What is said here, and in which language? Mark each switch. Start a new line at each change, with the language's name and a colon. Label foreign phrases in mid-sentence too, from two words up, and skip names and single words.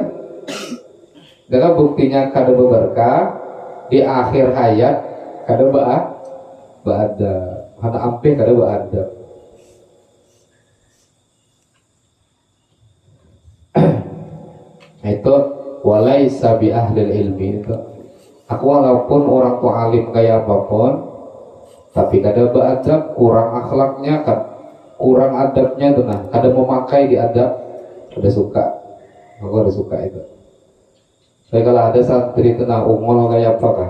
Banjar: Dengan buktinya kada berkah di akhir hayat kada beadab. Hana ampe kada beadab. Itu
Arabic: walaisa bi ahlil ilmi
Banjar: itu. Aku walaupun orang tua alim kayak apapun, tapi kada beadab, kurang akhlaknya, kurang adabnya tuh nah, kada memakai di adab, kada suka. Aku ada suka itu. Tapi kalau ada santri itu nah ungol kayak apa kan?